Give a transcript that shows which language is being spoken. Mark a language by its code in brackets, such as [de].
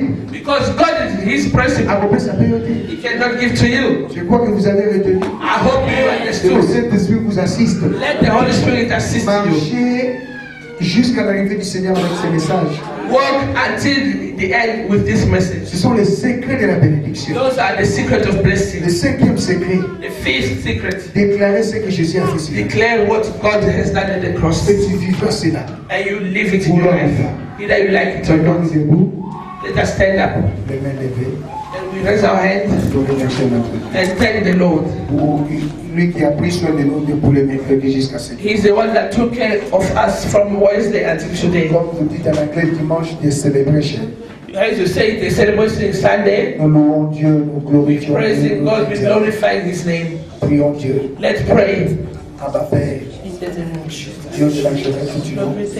[en] Because God is his principle. He cannot give to you. I hope you understood. Let the Holy Spirit assist you. [fr] Jusqu'à l'arrivée du Seigneur avec ces messages. [en] Walk until the end with this message. [fr] Ce sont les secrets de la bénédiction. [en] Those are the secrets of blessing. [fr] Le cinquième secret. [en] The fifth secret. [fr] Déclarer ce que Jésus a fait. [en] Declare what God has done at the cross. [fr] Et tu vivras cela. [en] And you live it in your life. Either you like it or not. Let us stand up. [fr] Les mains levées. [en] And we raise our hands. And thank the Lord. [fr] Lui qui a pris soin de nous depuis le mercredi jusqu'à ce jour. [en] He's the one that took care of us from Wednesday until today. [fr] Comme vous dites en anglais, dimanche de celebration. [en] As you say, the celebration is Sunday. [fr] Nous louons Dieu, nous glorifions [en] Dieu. Praising God, we glorify His name. [fr] Prions Dieu. [en] Let's pray. [fr] Abba Père. Dieu de la jeunesse que tu nous.